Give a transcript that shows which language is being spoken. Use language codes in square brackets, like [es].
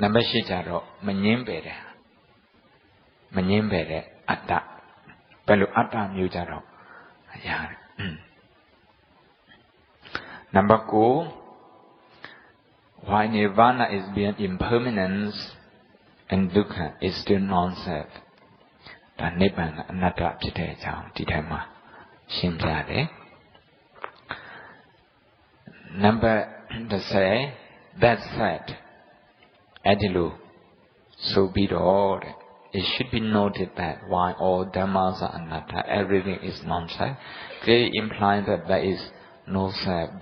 [my] 8 ကြတော့မငြင်းပယ်တဲ့အတ္တဘယ်လိုအတ္တမျိုးကြတော့ရတယ် [en] Number 9 why nirvana is beyond impermanence and dukkha is still non-self. That nibbana anatta [my] ဖြစ်တဲ့အကြောင်းဒီတိုင်းမှာရှင်းပြတယ် [en] Number 30 that said [my] အဲ့ဒီလိုဆိုပြီးတော့တဲ့ [en] It should be noted that while all dhammas are anatta, everything is non-self, clearly implying that there is no self.